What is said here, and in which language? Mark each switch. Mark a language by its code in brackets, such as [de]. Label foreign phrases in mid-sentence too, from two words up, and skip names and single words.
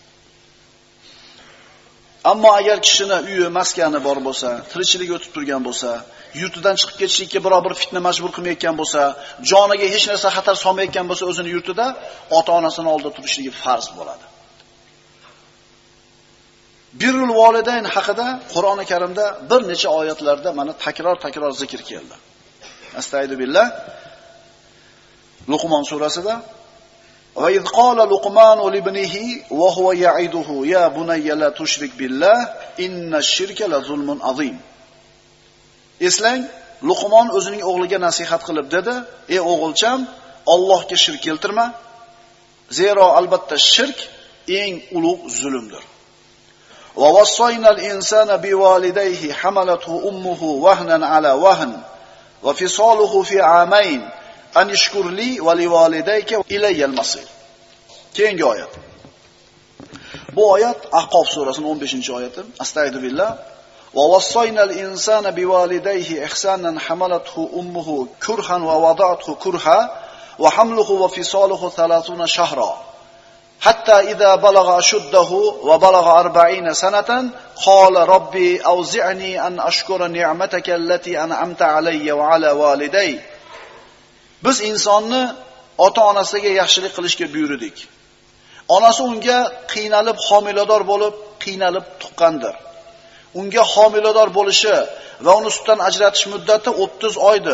[uz] Ammo agar kishini uyi, maskani bor bo'lsa, tirikchilik o'tib turgan bo'lsa, yurtidan chiqib ketishlikka biror bir fitna majbur qilmayotgan bo'lsa, joniga hech narsa xatar solmayotgan bo'lsa, o'zini yurtida ota-onasining oldida turishligi farz bo'ladi. [ar] بر الوالدين [uz] haqida Qur'oni Karimda bir necha oyatlarda mana takror zikr keldi. Astagfirullah. [ar] Luqmon surasida وإذ قال لقمان لابنه وهو يعظه يا بني لا تشرك بالله إن الشرك لظلم عظيم. [uz] Eslang, Luqmon o'zining o'g'liga nasihat qilib dedi: "Ey o'g'ilcham, Allohga shirk keltirma. Zero albatta shirk eng ulug' zulmdir." [ar] ووصينا الإنسان بوالديه حملته أمه وهنا على وهن وفصاله في عامين أن اشكر لي ولوالديك إلي المصير. [uz] Keyingi oyat. Bu oyat Ahqof surasining 15-oyati. Astagfirullah. [ar] ووصينا الإنسان بوالديه إحسانا حملته أمه كرها ووضعته كرها وحمله وفصاله 30 شهرا. حتى إذا بلغ أشده وبلغ 40 سنة قال رب أوزعني أن أشكر نعمتك التي أنعمت علي وعلى والدي. [uz] Biz insonni ota-onasiga yaxshilik qilishga buyurdik. Onasi unga qiynalib homilador bo'lib, qiynalib tuqqandir. Unga homilador bo'lishi va uni sutdan ajratish muddati 30 oydir.